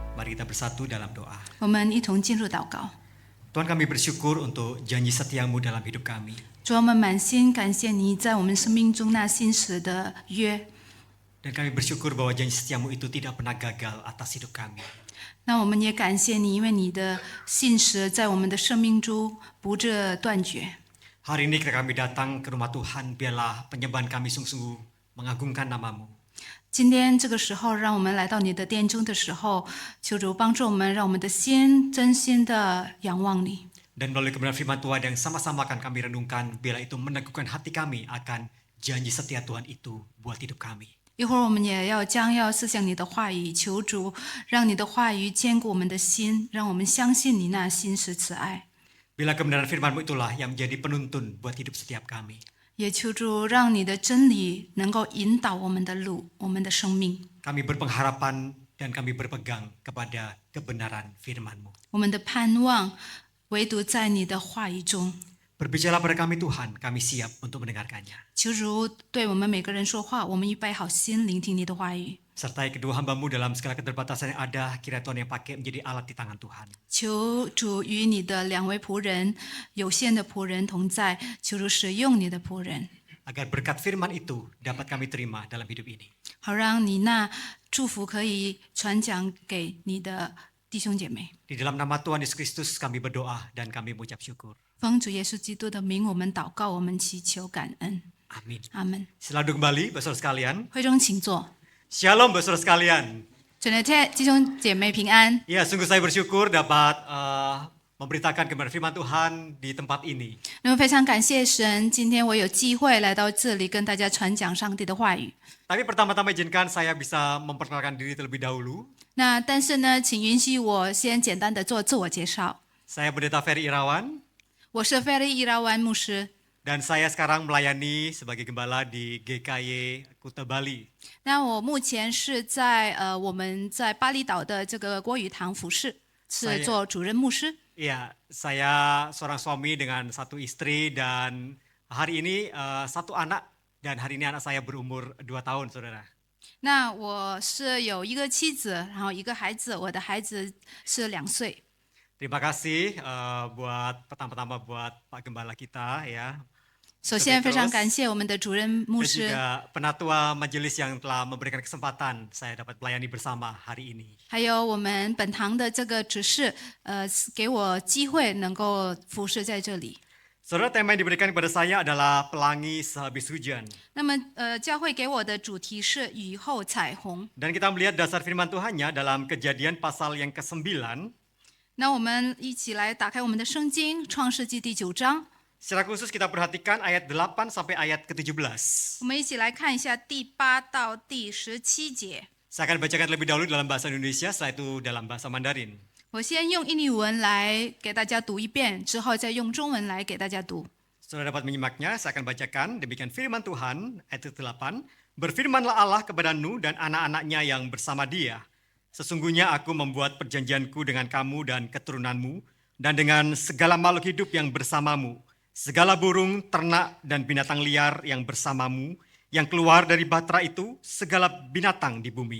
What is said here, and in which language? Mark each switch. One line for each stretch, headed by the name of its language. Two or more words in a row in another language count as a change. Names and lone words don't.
Indonesian: Mari kita bersatu dalam doa.
Chinese: 我们一同进入祷告。
Indonesian: Tuhan, kami bersyukur untuk janji setiamu dalam hidup kami.
Chinese: 主，我们满心感谢你在我们生命中那信实的约。
Indonesian: Dan kami bersyukur bahwa janji setiamu itu tidak pernah gagal atas hidup kami.
Chinese: 那我们也感谢你，因为你的信实在我们的生命中不致断绝。
Indonesian: Hari ini ketika kami datang ke rumah Tuhan, biarlah penyembahan kami sungguh-sungguh mengagungkan namamu.
Chinese: 今天这个时候，让我们来到你的殿中的时候，求主帮助我们，让我们的心真心的仰望你。
Indonesian: Dan melalui kebenaran firman Tuhan yang sama-sama akan kami renungkan, biarlah itu meneguhkan hati kami akan janji setia Tuhan itu buat hidup kami.
Chinese: 一会儿我们也将要思想你的话语，求主让你的话语坚固我们的心，让我们相信你那信实慈爱。
Indonesian: Bila kebenaran firman-Mu itulah yang menjadi penuntun buat hidup setiap kami.
Chinese: 也求主让你的真理能够引导我们的路，我们的生命。
Indonesian: Kami berpengharapan dan kami berpegang kepada kebenaran firman-Mu.
Chinese: 我们的盼望唯独在你的话语中。
Indonesian: Berbicara pada kami Tuhan, kami siap untuk mendengarkannya.
Chinese: 求主对我们每个人说话，我们预备好心聆听你的话语。
Indonesian: Sertai kedua hamba-Mu dalam segala keterbatasan yang ada, kiranya Tuhan yang pakai menjadi alat di tangan Tuhan.
Chinese: 求主与你的两位仆人，有限的仆人同在，求主使用你的仆人，
Indonesian: Agar berkat firman itu dapat kami terima dalam hidup ini.
Chinese: 好让你那祝福可以传讲给你的弟兄姐妹。
Indonesian: Di dalam nama Tuhan Yesus Kristus kami berdoa dan kami mengucap syukur.
Chinese: 奉主耶稣基督的名，我们祷告，我们祈求感恩。
Indonesian: Amin.
Chinese: 阿门。
Indonesian: Selalu kembali, Bapak-Saudara sekalian.
Chinese: 会中请坐。
Indonesian: Shalom, Bapak-Saudara sekalian.
Chinese: 主的弟兄姐妹平安。
Indonesian: Ya, sungguh saya bersyukur dapat memberitakan kebenaran firman Tuhan di tempat ini.
Chinese: 那么非常感谢神，今天我有机会来到这里跟大家传讲上帝的话语。
Indonesian: Tapi pertama-tama izinkan saya bisa memperkenalkan diri terlebih dahulu.
Chinese: 那但是呢，请允许我先简单的做自我介绍。
Indonesian: Saya Pendeta Ferry Irawan
Chinese: 我是菲利伊拉湾牧师。
Indonesian: dan saya sekarang melayani sebagai gembala di GKY Kuta Bali.
Chinese: 那我目前是在我们在巴厘岛的这个国语堂服侍，是做主任牧师。
Indonesian: Iya, saya seorang suami dengan satu istri dan hari ini satu anak dan hari ini anak saya berumur 2 tahun, saudara.
Chinese: 那我是有一个妻子，然后一个孩子，我的孩子是2岁。
Indonesian: Terima kasih buat pertama-tama buat Pak Gembala kita ya.
Chinese: 首先非常感谢我们的主任牧
Indonesian: Dan
Chinese: 师，
Indonesian: juga penatua majelis yang telah memberikan kesempatan saya dapat melayani bersama hari ini.
Chinese: 还有我们本堂的这个执事，给我机会能够服侍在这里。
Indonesian: Saudara, tema yang diberikan kepada saya adalah pelangi sehabis hujan.
Chinese: 那么教会给我的主题是雨后彩虹。
Indonesian: Dan kita melihat dasar firman Tuhannya dalam Kejadian pasal yang ke-9.
Chinese: 那我们一起来打开我们的圣经《创世纪》第9章，
Indonesian: Secara khusus kita perhatikan ayat 8 sampai ayat ke-17.
Chinese: 我们一起来看一下第8到第17节。
Indonesian: Saya akan bacakan terlebih dahulu dalam bahasa Indonesia, setelah itu dalam bahasa Mandarin.
Chinese: 我先用印尼文来给大家读一遍，之后再用中文来给大家读。
Indonesian: Saudara dapat menyimaknya, saya akan bacakan. Demikian firman Tuhan, ayat 8. Berfirmanlah Allah kepada Nuh dan anak-anaknya yang bersama dia. Sesungguhnya aku membuat perjanjianku dengan kamu dan keturunanmu, dan dengan segala makhluk hidup yang bersamamu, segala burung, ternak, dan binatang liar yang bersamamu, yang keluar dari bahtera itu, segala binatang di bumi.